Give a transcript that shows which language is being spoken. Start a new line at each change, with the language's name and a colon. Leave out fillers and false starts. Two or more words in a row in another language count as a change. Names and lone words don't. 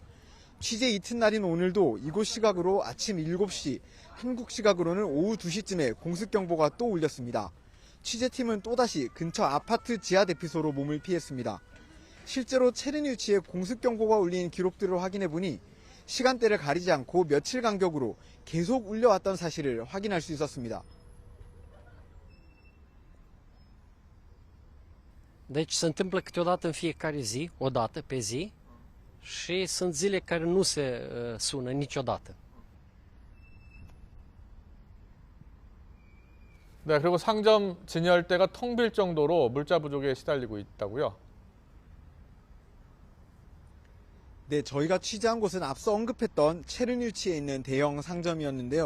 Korean: 취재 이튿날인 오늘도 이곳 시각으로 아침 7시, 한국 시각으로는 오후 2시쯤에 공습경보가 또 울렸습니다. 취재팀은 또다시 근처 아파트 지하 대피소로 몸을 피했습니다. 실제로 체르니우치에 공습경보가 울린 기록들을 확인해보니 시간대를 가리지 않고 며칠 간격으로 계속 울려왔던 사실을 확인할 수 있었습니다.
Romanian: Deci se întâmplă câteodată în fiecare zi, o dată pe zi, și sunt zile care nu se sună niciodată.
Korean: 네, 그리고 상점 진열대가 텅 빌 정도로 물자 부족에 시달리고 있다고요? 네, 저희가 취재한 곳은 앞서 언급했던 체르니우치에 있는 대형 상점이었는데요.